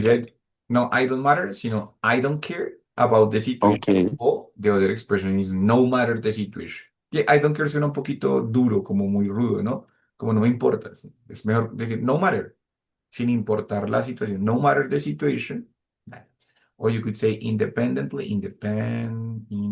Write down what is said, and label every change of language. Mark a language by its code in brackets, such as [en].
[en] said, no, I don't matter, I don't care about the situation. Okay. O the other expression is no matter the situation. [es] Que [en] I don't care [es] suena un poquito duro, como muy rudo, ¿no? Como no me importa. ¿Sí? Es mejor decir no matter, sin importar la situación. [en] No matter the situation. Nah. Or you could say independently, independent.